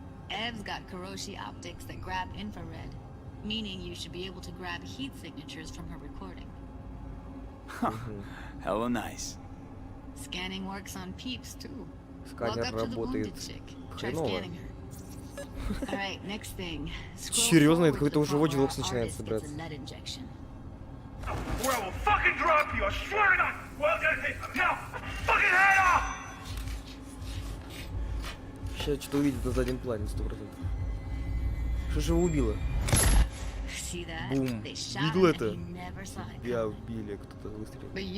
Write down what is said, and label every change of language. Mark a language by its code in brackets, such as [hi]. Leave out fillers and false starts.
[en] Ev's got Kuroshi optics that grab infrared, meaning you should be able to grab heat signatures from her recording. Hella nice. Scanning works on peeps too. Walk up to the wounded chick. Try scanning her. All right, next thing. [ru] Серьезно, это какой-то уже Watch Dogs начинается, брат. [en] Or I will fucking drop you, I swear to God! Well, now, fucking head off! [ru] Сейчас что-то увидит на заднем плане, 100%. Что же его убило? Бум. Видел это? Я убили, кто-то выстрелил.